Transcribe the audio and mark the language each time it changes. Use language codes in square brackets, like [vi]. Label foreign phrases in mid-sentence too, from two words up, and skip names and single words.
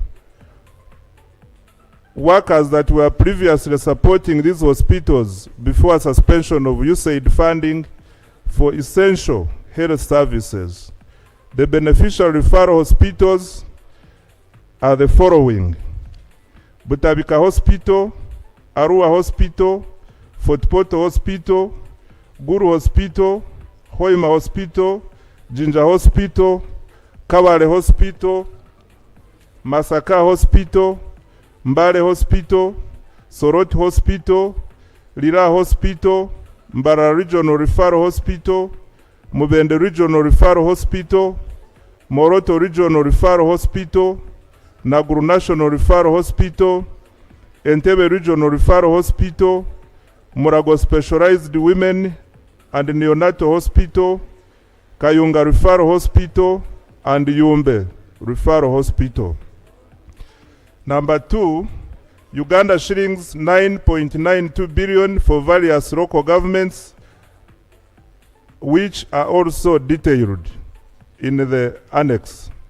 [en] Workers that were previously supporting these hospitals before suspension of USAID funding for essential health services. The beneficial referral hospitals are the following: Butabika Hospital, Arua Hospital, Fort Portal Hospital, Guru Hospital, Hoima Hospital, Jinja Hospital, Kawale Hospital, Masaka Hospital, Mbale Hospital, Sorot Hospital, Lira Hospital, Mbara Regional Referral Hospital, Mubende Regional Referral Hospital, Moroto Regional Referral Hospital, Naguru National Referral Hospital, Entebbe Regional Referral Hospital, Murago Specialized Women and Neonatal Hospital, Kayunga Referral Hospital, and Yumbe Referral Hospital. Number 2, Uganda shillings 9.92 billion for various local governments, which are also detailed in the annex.